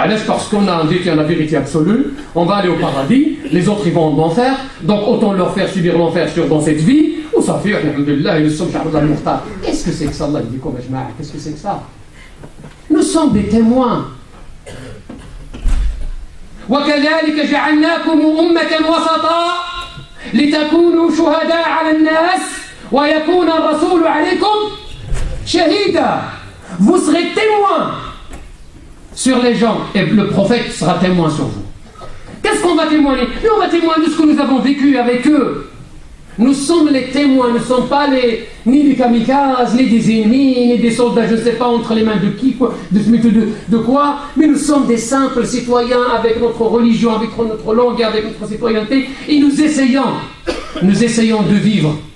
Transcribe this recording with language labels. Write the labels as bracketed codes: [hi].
[fr] Parce qu'on a dit qu'il y a la vérité absolue, on va aller au paradis, les autres ils vont en enfer, donc autant leur faire subir l'enfer dans cette vie. Ou ça fait, alhamdulillah, nous sommes chargés de la. Qu'est-ce que c'est que ça, Allah dit quoi, qu'est-ce que c'est que ça? Nous sommes des témoins. [ar] وكذلك جعلناكم أمة وسطا لتكونوا شهداء على الناس ويكون الرسول عليكم شهيدا. [fr] Vous serez témoins sur les gens et le prophète sera témoin sur vous. Qu'est-ce qu'on va témoigner? Nous, on va témoigner de ce que nous avons vécu avec eux. Nous sommes les témoins, nous ne sommes pas ni des kamikazes, ni des ennemis, ni des soldats, je ne sais pas entre les mains de qui, de quoi, mais nous sommes des simples citoyens avec notre religion, avec notre langue, avec notre citoyenneté, et nous essayons de vivre.